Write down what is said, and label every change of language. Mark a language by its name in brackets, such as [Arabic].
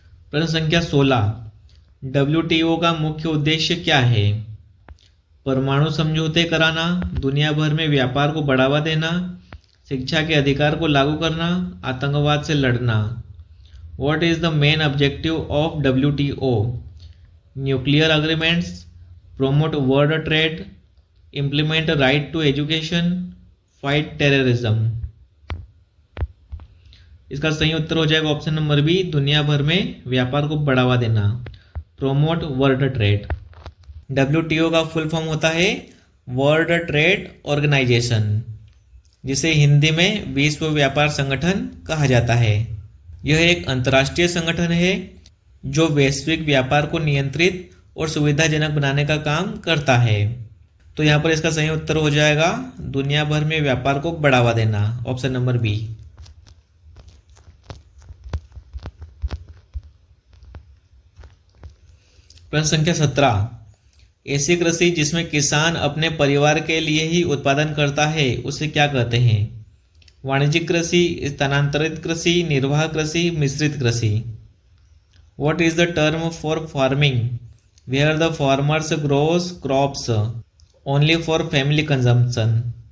[Hindi] प्रश्न संख्या 16, WTO का मुख्य उद्देश्य क्या है? परमाणु समझौते कराना, दुनिया भर में व्यापार को बढ़ावा देना, शिक्षा के अधिकार को लागू करना, आतंकवाद से लड़ना। [English] What is the main objective of WTO? Nuclear agreements, promote world trade, implement right to education, fight terrorism। [Hindi] इसका सही उत्तर हो जाएगा ऑप्शन नंबर बी, दुनिया भर में व्यापार को बढ़ावा देना, [English] Promote world trade. [Hindi] WTO का फुल फॉर्म होता है वर्ल्ड ट्रेड ऑर्गेनाइजेशन, जिसे हिंदी में विश्व व्यापार संगठन कहा जाता है। यह एक अंतर्राष्ट्रीय संगठन है जो वैश्विक व्यापार को नियंत्रित और सुविधाजनक बनाने का काम करता है। तो यहाँ पर इसका सही उत्तर हो जाएगा दुनिया भर में व्यापार को बढ़ावा देना, ऑप्शन नंबर बी। प्रश्न संख्या 17, ऐसी कृषि जिसमें किसान अपने परिवार के लिए ही उत्पादन करता है उसे क्या कहते हैं? वाणिज्यिक कृषि, स्थानांतरित कृषि, निर्वाह कृषि, मिश्रित कृषि। [English] What is the term for farming where the farmers grows crops only for family consumption?